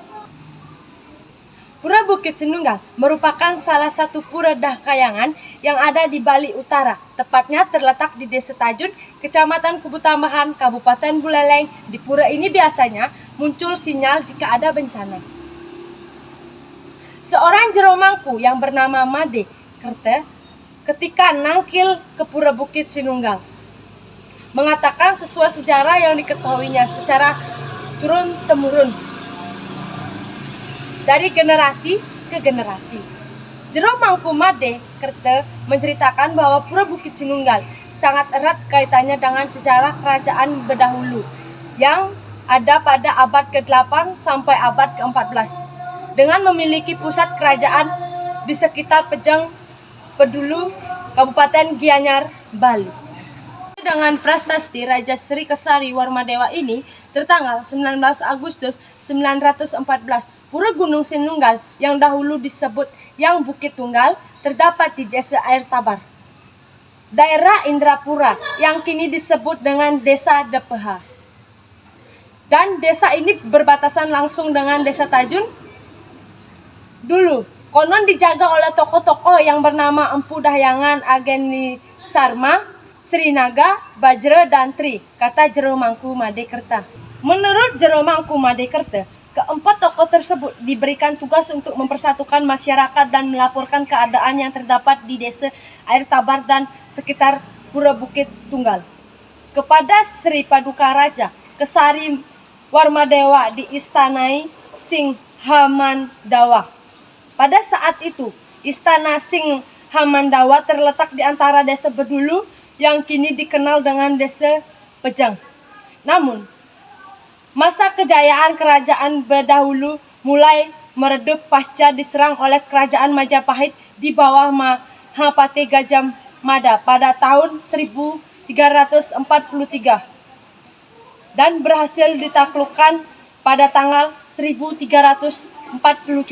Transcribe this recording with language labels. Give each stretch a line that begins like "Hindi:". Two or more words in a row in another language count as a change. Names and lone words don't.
Indonesian: Pura Bukit Sinunggal merupakan salah satu pura Dahkayangan yang ada di Bali Utara. Tepatnya terletak di Desa Tajun, Kecamatan Kubutambahan, Kabupaten Buleleng. Di pura ini biasanya muncul sinyal jika ada bencana. Seorang jero mangku yang bernama Made Kerte ketika nangkil ke Pura Bukit Sinunggal mengatakan sesuai sejarah yang diketahuinya secara turun-temurun dari generasi ke generasi. Jero Mangku Made Kerte menceritakan bahwa Pura Bukit Sinunggal sangat erat kaitannya dengan sejarah kerajaan berdahulu yang ada pada abad ke-8 sampai abad ke-14 dengan memiliki pusat kerajaan di sekitar Pejang Pedulu, Kabupaten Gianyar, Bali. Dengan prasasti Raja Sri Kesari Warmadewa ini, tertanggal 19 Agustus 914, Pura Gunung Sinunggal yang dahulu disebut Yang Bukit Tunggal terdapat di Desa Air Tabar, daerah Indrapura yang kini disebut dengan Desa Depeha. Dan desa ini berbatasan langsung dengan Desa Tajun. Dulu, konon dijaga oleh tokoh-tokoh yang bernama Empu Dahyangan, Ageni Sarma, Sri Naga, Bajra, dan Tri, kata Jero Mangku Made Kerta. Menurut Jero Mangku Made Kerta, keempat tokoh tersebut diberikan tugas untuk mempersatukan masyarakat dan melaporkan keadaan yang terdapat di Desa Air Tabar dan sekitar Pura Bukit Tunggal kepada Sri Paduka Raja Kesari Warmadewa di Istanai Sing Hamandawa. Pada saat itu, Istana Sing Hamandawa terletak di antara Desa Bedulu yang kini dikenal dengan Desa Pejang. Namun, masa kejayaan kerajaan berdahulu mulai meredup pasca diserang oleh kerajaan Majapahit di bawah Mahapati Gajah Mada pada tahun 1343 dan berhasil ditaklukkan pada tanggal 1347.